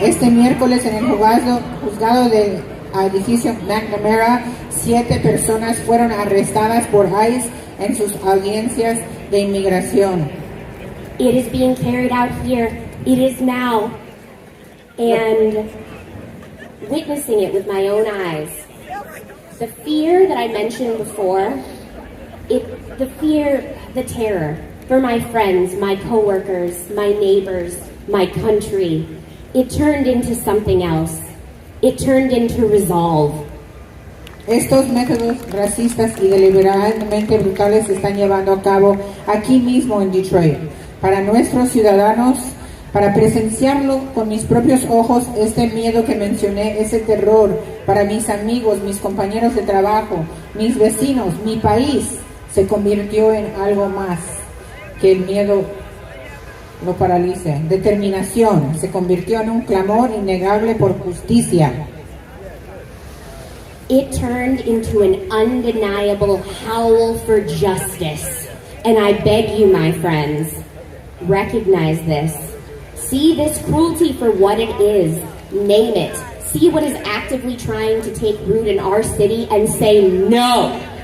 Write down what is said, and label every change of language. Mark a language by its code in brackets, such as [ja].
[es] Este miércoles en el juzgado del edificio McNamara, 7 personas fueron arrestadas por ICE en sus audiencias de inmigración. [en] It is being carried out here. It is now. And witnessing it with my own eyes. The fear that I mentioned before, the terror for my friends, my coworkers, my neighbors, my country, it turned into something else. It turned into resolve. [es] Estos métodos racistas y deliberadamente brutales se están llevando a cabo aquí mismo en Detroit. Para nuestros ciudadanos, para presenciarlo con mis propios ojos, este miedo que mencioné, ese terror, para mis amigos, mis compañeros de trabajo, mis vecinos, mi país, se convirtió en algo más que el miedo lo paralice. Determinación, se convirtió en un clamor innegable por justicia. [en] It turned into an undeniable howl for justice. And I beg you, my friends, recognize this. See this cruelty for what it is. Name it. See what is actively trying to take root in our city and say no.